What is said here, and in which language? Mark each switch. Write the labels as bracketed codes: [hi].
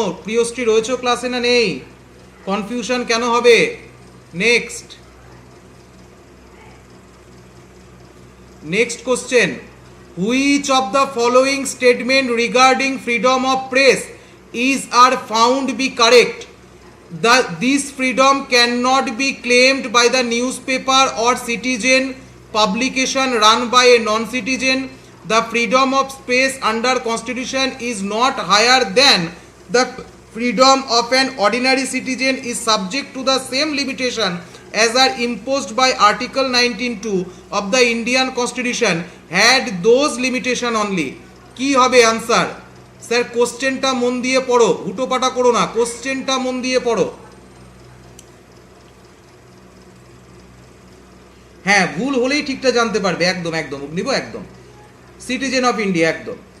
[bn] প্রিয়শ্রী রয়েছে ক্লাসে না নেই? কনফিউশন কেন হবে? [en] Next, next question, which of the following statement regarding freedom of press is are found be correct? This freedom cannot be claimed by the newspaper or citizen publication run by a non-citizen. The freedom of speech under Constitution is not higher than the freedom of an ordinary citizen, is subject to the same limitation as are imposed by Article 19(2) of the Indian Constitution, had those limitation only. [bn] কি হবে answer? Sir কোশ্চেনটা মন দিয়ে পড়ো, হুটোপাটা করো না, কোশ্চেনটা মন দিয়ে পড়ো। হ্যাঁ ভুল হলেই ঠিকটা জানতে পারবে, একদম একদম অগ্নিব, একদম [en] citizen of India [bn] একদম।